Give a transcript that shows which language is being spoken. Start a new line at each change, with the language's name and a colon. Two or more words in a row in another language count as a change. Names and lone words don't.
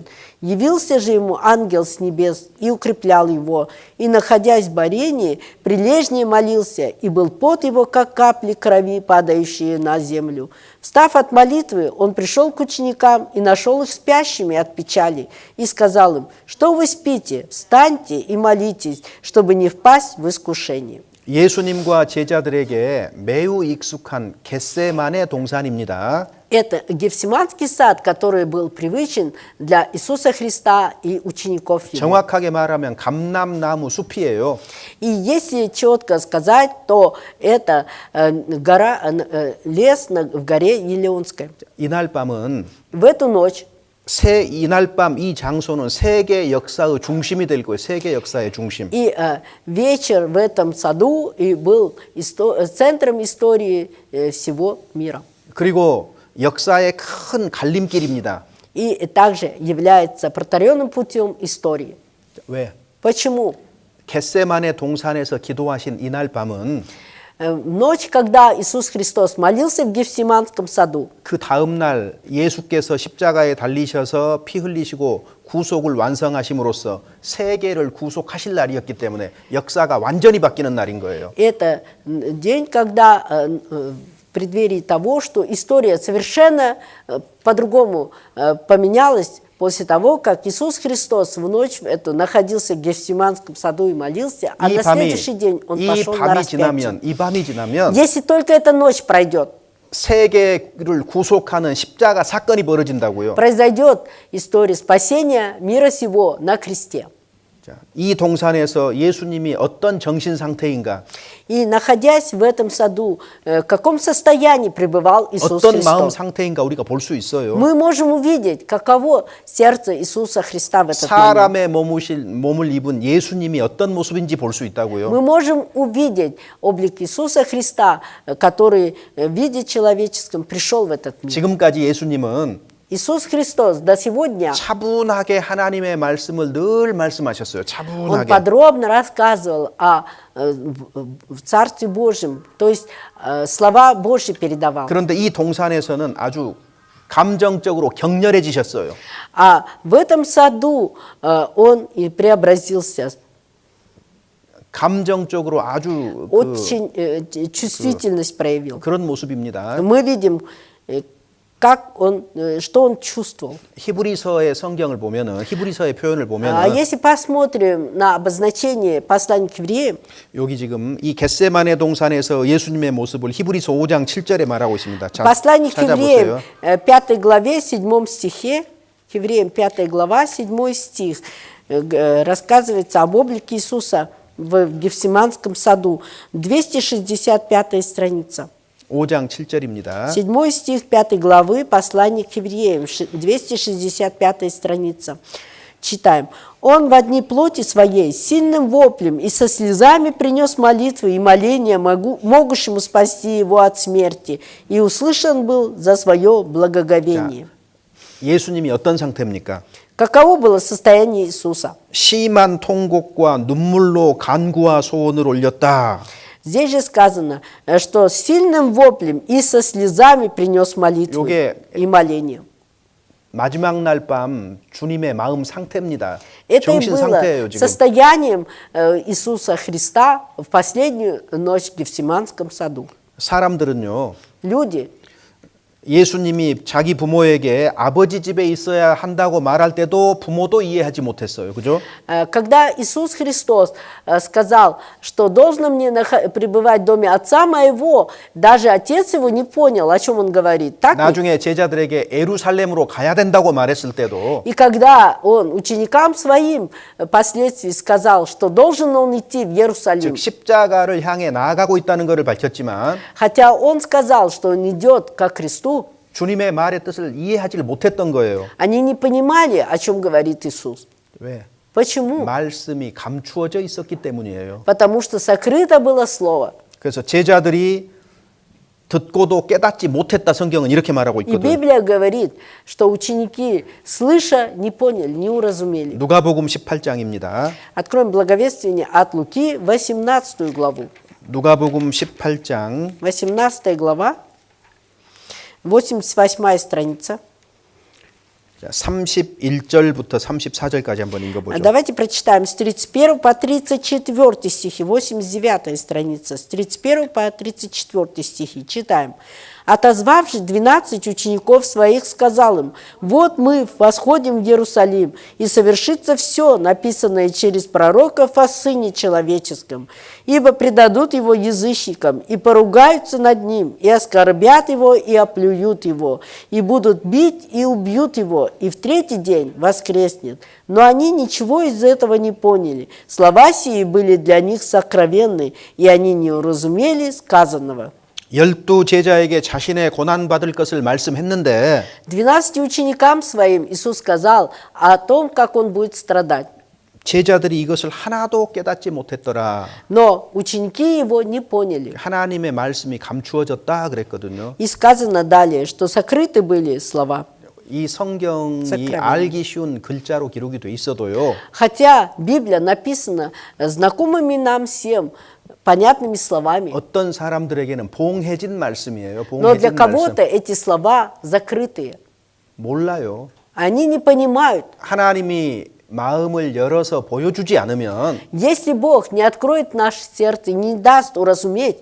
Russian: Явился же ему ангел с небес и укреплял его, и, находясь в борении, прилежнее молился, и был пот его, как капли крови, падающие на землю. Встав от молитвы, он пришел к ученикам и нашел их спящими от печали, и сказал им: «Что вы спите? Встаньте и молитесь, чтобы не впасть в искушение».
Korean: 예수님과 제자들에게 매우 익숙한 겟세만의 동산입니다.
Russian: Это Гефсиманский сад, который был привычен для Иисуса Христа и учеников Его.
Korean: 정확하게 말하면 감람나무 숲이에요.
Russian: И если четко сказать, то это лес в горе Елеонской.
Korean: 이날 밤은
Russian: В эту ночь
Korean: 이날 밤 이 장소는 세계 역사의 중심이 될 거예요. 세계 역사의 중심.
Russian: и вечер в этом саду и был центром истории всего мира.
Korean: 그리고 역사의 큰 갈림길입니다.
Russian: И также является протаренным путем истории.
Korean: 왜?
Russian: Почему?
Korean: 겟세만의 동산에서 기도하신 이날 밤은
Russian: Ночь, когда Иисус Христос молился в Гефсиманском саду,
Korean: 그 다음 날 예수께서 십자가에 달리셔서 피 흘리시고 구속을 완성하심으로써 세계를 구속하실 날이었기 때문에 역사가 완전히 바뀌는 날인 거예요.
Russian: это день, когда в преддверии того, что история совершенно по-другому поменялась после того, как Иисус Христос в ночь эту находился в Гефсиманском саду и молился, а на следующий день Он пошел на распятие.
Korean: 이 밤이 지나면
Russian: Если только эта ночь пройдет,
Korean: 세계를 구속하는 십자가 사건이 벌어진다고요.
Russian: произойдет история спасения мира сего на кресте.
Korean: 자, 이 동산에서 예수님이 어떤 정신 상태인가?
Russian: И находясь в этом саду, в каком состоянии пребывал Иисус
Korean: 어떤 마음
Russian: Христос?
Korean: 상태인가 우리가 볼 수 있어요.
Russian: Мы можем увидеть, каково сердце Иисуса Христа в этот момент.
Korean: 사람의 몸을 입은 예수님이 어떤 모습인지 볼 수 있다고요.
Russian: Мы можем увидеть облик Иисуса Христа, который в виде человеческом пришел в этот мир.
Korean: 지금까지 예수님은
Russian: Иисус Христос до сегодня,
Korean: 차분하게 하나님의 말씀을 늘 말씀하셨어요.
Russian: Он
Korean: 차분하게.
Russian: подробно рассказывал о Царстве Божьем, то есть слова Божьи передавал.
Korean: 그런데 이 동산에서는 아주 감정적으로 격렬해지셨어요.
Russian: А в этом саду Он и преобразился,
Korean: 감정적으로 아주
Russian: очень чувствительность проявил.
Korean: 그런 모습입니다.
Russian: Мы видим, что он чувствовал.
Korean: 히브리서의 성경을 보면은 히브리서의 표현을
Russian: А
Korean: 보면은
Russian: если посмотрим на обозначение послания к евреям,
Korean: 여기 지금 이 겟세마네 동산에서 예수님의 모습을 히브리서 5장 7절에 말하고 있습니다. 자,
Russian: послание к евреям,
Korean: 찾아보세요.
Russian: 5 главе, 7 стихе, к евреям 5 глава, 7 стих, рассказывается об облике Иисуса в Гефсиманском саду, 265 страница.
Korean: 5장 7절입니다.
Russian: 7 стих 5 главы, послание к евреям, 265 страница. Читаем. «Он во дни плоти своей сильным воплем и со слезами принес молитвы и моления могущему спасти его от смерти, и услышан был за свое благоговение».
Korean: 예수님이 어떤 상태입니까?
Russian: Каково было состояние Иисуса?
Korean: 심한 통곡과 눈물로 간구와 소원을 올렸다.
Russian: Здесь же сказано, что с сильным воплем и со слезами принес молитвы и моления.
Korean: 마지막 날 밤 주님의 마음 상태입니다.
Russian: Это и
Korean: 정신 상태예요,
Russian: было
Korean: 지금.
Russian: состоянием Иисуса Христа в последнюю ночь в Гефсиманском саду.
Korean: 사람들은요.
Russian: Люди,
Korean: 예수님이 자기 부모에게 아버지 집에 있어야 한다고 말할 때도 부모도 이해하지 못했어요. 그죠?
Russian: когда Иисус Христос сказал, что должно мне пребывать в доме отца моего, даже отец его не понял, о чем он говорит. Так ведь?
Korean: 나중에 제자들에게 예루살렘으로 가야 된다고 말했을 때도
Russian: И когда он ученикам своим впоследствии сказал, что должен он идти в Иерусалим,
Korean: 즉 십자가를 향해 나아가고 있다는 것을 밝혔지만
Russian: хотя он сказал, что он идет ко кресту,
Korean: 주님의 말의 뜻을 이해하지 못했던 거예요.
Russian: они не понимали, о чем говорит Иисус.
Korean: 왜?
Russian: Почему?
Korean: 말씀이 감추어져 있었기 때문이에요.
Russian: Потому что сокрыто было слово.
Korean: 그래서 제자들이 듣고도 깨닫지 못했다 성경은 이렇게 말하고
Russian: И
Korean: 있거든요.
Russian: Библия говорит, что ученики, слыша, не поняли, не уразумели.
Korean: 누가복음 18장입니다.
Russian: Откроем благовествие от Луки, 18 главу.
Korean: 누가복음 18장
Russian: 18 глава, 88 страница.
Korean: 31절부터 34절까지 한번 읽어보죠.
Russian: Давайте прочитаем с 31 по 34 стихи, 89 страница, с 31 по 34 стихи. Читаем. «Отозвавшись 12 учеников своих, сказал им, вот мы восходим в Иерусалим, и совершится все, написанное через пророков о Сыне Человеческом, ибо предадут его язычникам, и поругаются над ним, и оскорбят его, и оплюют его, и будут бить, и убьют его, и в третий день воскреснет». Но они ничего из этого не поняли. Слова сии были для них сокровенны, и они не уразумели сказанного.
Korean: 12 제자에게 자신의 고난받을 것을 말씀했는데
Russian: 12 ученикам своим Иисус сказал о том, как Он будет страдать.
Korean: 제자들이 이것을 하나도 깨닫지 못했더라.
Russian: Но ученики Его не поняли.
Korean: 하나님의 말씀이 감추어졌다 그랬거든요.
Russian: И сказано далее, что сокрыты были слова.
Korean: 이 성경이
Russian: Сокровенно.
Korean: 알기 쉬운 글자로 기록이 돼 있어도요.
Russian: Хотя Библия написана знакомыми нам всем, понятными словами.
Korean: 어떤 사람들에게는 봉해진 말씀이에요.
Russian: Но для
Korean: 봉해진 말씀.
Russian: кого-то эти слова закрытые.
Korean: 몰라요.
Russian: Они не понимают.
Korean: 하나님이 마음을 열어서 보여주지 않으면
Russian: Если Бог не откроет наше сердце, не даст уразуметь,